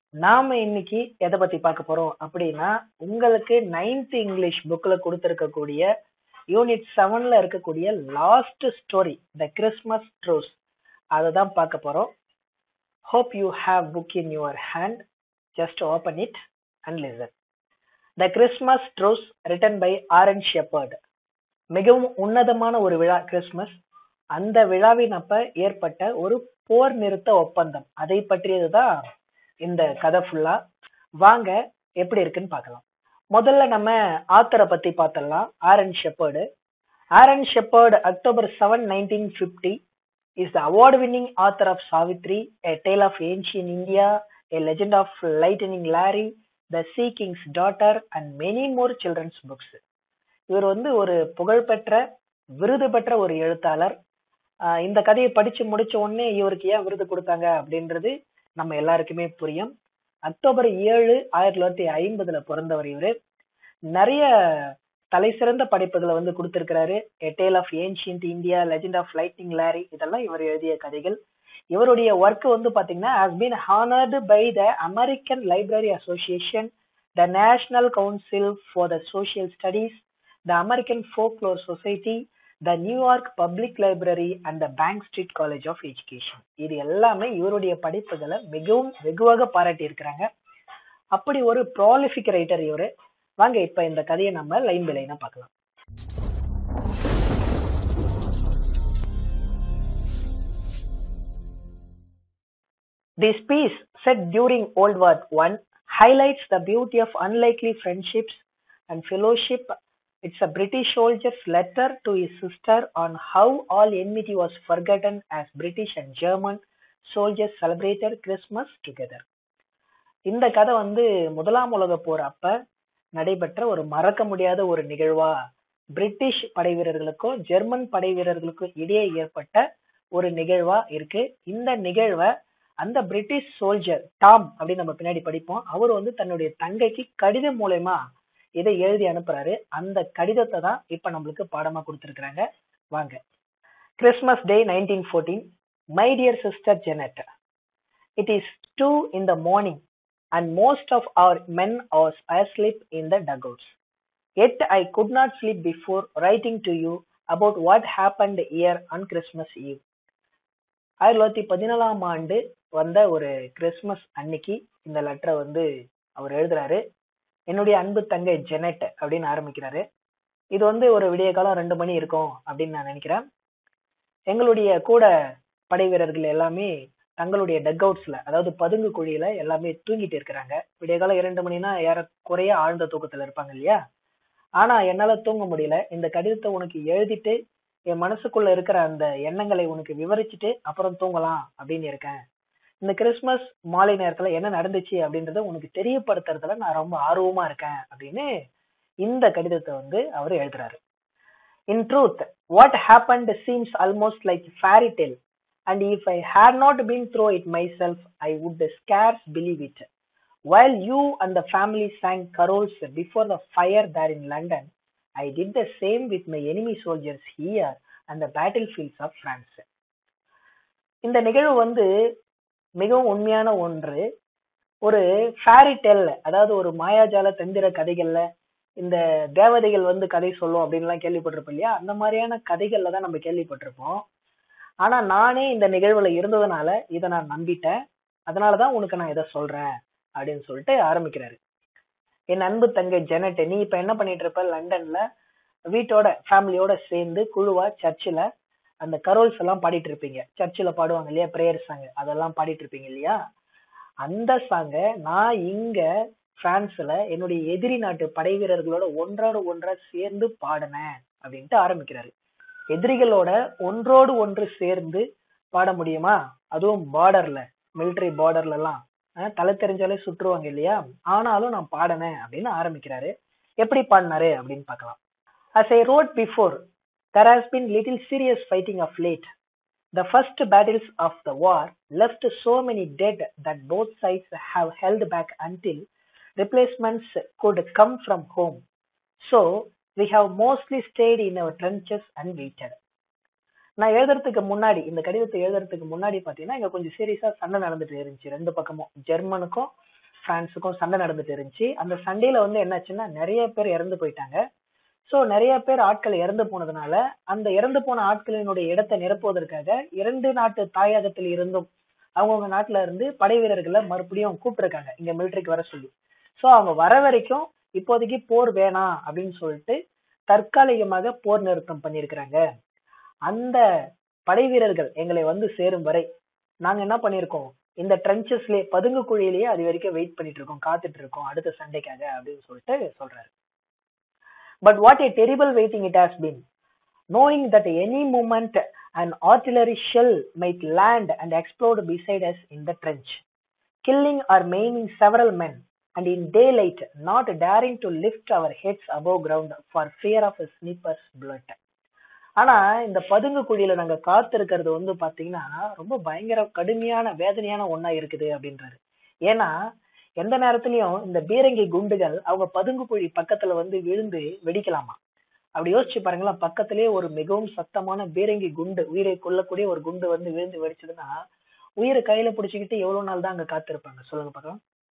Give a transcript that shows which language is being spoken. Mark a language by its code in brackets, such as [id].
[ta] நாம இன்னைக்கு எதை பத்தி பார்க்க போறோம் அப்படின்னா, உங்களுக்கு 9th இங்கிலீஷ் புக்ல கொடுத்திருக்கக்கூடிய யூனிட் 7ல இருக்கக்கூடிய last story the Christmas truce அதை தான் பார்க்க போறோம். [en] Hope you have book in your hand. Just open it and listen. The Christmas Truce written by Shepard. [ta] மிகவும் உன்னதமான ஒரு விழா கிறிஸ்மஸ். அந்த விழாவின் அப்ப ஏற்பட்ட ஒரு போர் நிறுத்த ஒப்பந்தம், அதை பற்றியதுதான் இந்த கதை ஃபுல்லா. வாங்க எப்படி இருக்குன்னு பார்க்கலாம். முதல்ல நம்ம ஆத்தரை பத்தி பார்த்தலாம். Shepherd. [en] Shepherd October 7, 1950 is the award-winning author of Savitri, A Tale of Ancient India, A Legend of Lightning Larry, The Sea King's Daughter and many more children's books. [ta] இவர் ஒரு புகழ்பெற்ற விருது பெற்ற ஒரு எழுத்தாளர். இந்த கதையை படிச்சு முடிச்ச உடனே இவருக்கு ஏன் விருது கொடுத்தாங்க அப்படின்றது நம்ம எல்லாருக்குமே புரியும். October 7, 1950 பிறந்தவர் இவரு. நிறைய தலை சிறந்த படைப்புகளை கொடுத்திருக்கிறாரு. A Tale of Ancient India, Legend of Lightning Larry, இதெல்லாம் இவர் எழுதிய கதைகள். இவருடைய ஒர்க் பாத்தீங்கன்னா [en] has been honored by the American Library Association, the National Council for the Social Studies, the American Folklore Society, the New York Public Library and the Bank Street College of Education. [ta] இது எல்லாமே இவருடைய படைப்புகளை மிகவும் வெகுவாக பாராட்டி இருக்கிறாங்க. அப்படி ஒரு ப்ராலிஃபிக் ரைட்டர் இவரு. வாங்க இப்ப இந்த கதையை நம்ம லைன் பை லைனா பார்க்கலாம். [en] This piece, set during World War I, highlights the beauty of unlikely friendships and fellowship. It's a British soldier's letter to his sister on how all enmity was forgotten as British and German soldiers celebrated Christmas together. [ta] இந்த கதை முதலாம் உலக போர் அப்ப நடைபெற்ற ஒரு மறக்க முடியாத ஒரு நிகழ்வா, பிரிட்டிஷ் படை வீரர்களுக்கும் ஜெர்மன் படை வீரர்களுக்கும் இடையே ஏற்பட்ட ஒரு நிகழ்வா இருக்கு. இந்த நிகழ்வை அந்த பிரிட்டிஷ் சோல்ஜர் டாம் அப்படின்னு நம்ம பின்னாடி படிப்போம். அவர் தன்னுடைய தங்கைக்கு கடிதம் மூலமா இதை எழுதி அனுப்புறாரு. அந்த கடிதத்தை தான் இப்ப நம்மளுக்கு பாடமா கொடுத்திருக்கிறாங்க. வாங்க. [en] Christmas Day 1914. My dear sister Janet, it is 2 in the morning and most of our men are asleep in the dugouts. Yet I could not sleep before writing to you about what happened here on Christmas Eve. [ta] 1914 ஆண்டு வந்த ஒரு Christmas அன்னைக்கு இந்த லெட்டரை அவர் எழுதுறாரு. என்னுடைய அன்பு தங்கை ஜெனட் அப்படின்னு ஆரம்பிக்கிறாரு. இது ஒரு விடிய காலம் 2 மணி இருக்கும் அப்படின்னு நான் நினைக்கிறேன். எங்களுடைய கூட படை வீரர்கள் எல்லாமே தங்களுடைய டக் அவுட்ஸ்ல, அதாவது பதுங்கு குழியில எல்லாமே தூங்கிட்டு இருக்கிறாங்க. விடிய காலம் 2 மணினா ஏறக்குறைய ஆழ்ந்த தூக்கத்துல இருப்பாங்க இல்லையா? ஆனா என்னால தூங்க முடியல. இந்த கடிதத்தை உனக்கு எழுதிட்டு என் மனசுக்குள்ள இருக்கிற அந்த எண்ணங்களை உனக்கு விவரிச்சுட்டு அப்புறம் தூங்கலாம் அப்படின்னு இருக்கேன். இந்த கிறிஸ்மஸ் மாலை நேரத்துல என்ன நடந்துச்சு அப்படின்றத உனக்கு தெரியப்படுத்துறதுல நான் ரொம்ப ஆர்வமா இருக்கேன் அப்படின்னு இந்த கடிதத்தை அவர் எழுதுறாரு. [en] In truth, what happened seems almost like fairy tale, and if I had not been through it myself, I would scarce believe it. While you and the family sang carols before the fire there in London, I did the same with my enemy soldiers here and the battlefields of France. [ta] இந்த நிகழ்வு மிகவும் உண்மையான ஒன்று. ஒரு fairy del, அதாவது ஒரு மாயாஜால தந்திர கதைகள்ல இந்த தேவதைகள் கதை சொல்லும் அப்படின்லாம் கேள்விப்பட்டிருப்போம் இல்லையா? அந்த மாதிரியான கதைகள்ல தான் நம்ம கேள்விப்பட்டிருப்போம். ஆனா நானே இந்த நிகழ்வுல இருந்ததுனால இதை நான் நம்பிட்டேன். அதனாலதான் உனக்கு நான் இதை சொல்றேன் அப்படின்னு சொல்லிட்டு ஆரம்பிக்கிறாரு. என் அன்பு தங்கை ஜெனட், நீ இப்ப என்ன பண்ணிட்டு இருப்ப? லண்டன்ல வீட்டோட ஃபேமிலியோட சேர்ந்து குழுவா சர்ச்சில் அந்த கரோல்ஸ் எல்லாம் பாடிட்டு இருப்பீங்க. சர்ச்சில் பாடுவாங்க இல்லையா, பிரேயர் சாங், அதெல்லாம் பாடிட்டு இருப்பீங்க இல்லையா? அந்த சாங்க நான் இங்க பிரான்ஸ்ல என்னுடைய எதிரி நாட்டு படை வீரர்களோட ஒன்றா சேர்ந்து பாடினேன் அப்படின்ட்டு ஆரம்பிக்கிறாரு. எதிரிகளோட ஒன்றோடு ஒன்று சேர்ந்து பாட முடியுமா? அதுவும் பார்டர்ல, மிலிட்டரி பார்டர்ல எல்லாம் தலை தெரிஞ்சாலே சுற்றுவாங்க இல்லையா? ஆனாலும் நான் பாடினேன் அப்படின்னு ஆரம்பிக்கிறாரு. எப்படி பாடினாரு அப்படின்னு பார்க்கலாம். [en] As I wrote before, there has been little serious fighting of late. The first battles of the war left so many dead that both sides have held back until replacements could come from home. So, we have mostly stayed in our trenches and waited. [ta] நான் எழுதுறதுக்கு முன்னாடி, இந்த கடிதத்தை எழுதுறதுக்கு முன்னாடி பாத்தீங்கன்னா இங்க கொஞ்சம் சீரியஸா சண்டை நடந்துட்டு இருந்துச்சு. ரெண்டு பக்கமும் ஜெர்மனுக்கும் பிரான்ஸுக்கும் சண்டை நடந்துட்டு இருந்துச்சு. அந்த சண்டையில வந்து என்னாச்சுன்னா நிறைய பேர் இறந்து போயிட்டாங்க. சோ நிறைய பேர் ஆட்கள் இறந்து போனதுனால அந்த இறந்து போன ஆட்களினுடைய இடத்தை நிரப்புவதற்காக 2 நாட்டு தாயகத்தில் இருந்தும் அவங்கவுங்க நாட்டுல இருந்து படை வீரர்களை மறுபடியும் கூப்பிட்டுருக்காங்க இங்க மிலிட்டரிக்கு வர சொல்லி. சோ அவங்க வர வரைக்கும் இப்போதைக்கு போர் வேணாம் அப்படின்னு சொல்லிட்டு தற்காலிகமாக போர் நிறுத்தம் பண்ணிருக்கிறாங்க. அந்த படை வீரர்கள் எங்களை வந்து சேரும் வரை நாங்க என்ன பண்ணிருக்கோம், இந்த ட்ரென்ச்சஸ்லயே பதுங்கு குழியிலேயே அது வரைக்கும் வெயிட் பண்ணிட்டு இருக்கோம், காத்துட்டு இருக்கோம் அடுத்த சண்டைக்காக அப்படின்னு சொல்லிட்டு சொல்றாரு. [en] But what a terrible waiting it has been, knowing that any moment an artillery shell might land and explode beside us in the trench, killing or maiming several men, and in daylight not daring to lift our heads above ground for fear of a sniper's bullet. [ta] ஆனா இந்த பதுங்கு குழியில நாங்க காத்திருக்கிறது வந்து பாத்தீங்கன்னா ரொம்ப பயங்கர கடுமையான வேதனையான ஒண்ணா இருக்குது அப்படின்றாரு. ஏன்னா எந்த நேரத்திலயும் இந்த பீரங்கி குண்டுகள் அவங்க பதுங்கு குழி பக்கத்துல வந்து விழுந்து வெடிக்கலாமா. அப்படி யோசிச்சு பாருங்களேன், பக்கத்திலேயே ஒரு மிகவும் சத்தமான பீரங்கி குண்டு, உயிரை கொல்லக்கூடிய ஒரு குண்டு வந்து விழுந்து வெடிச்சதுன்னா உயிரை கையில பிடிச்சுக்கிட்டு எவ்வளவு நாள் தான் அங்க காத்திருப்பாங்க சொல்லுங்க பார்க்கலாம்.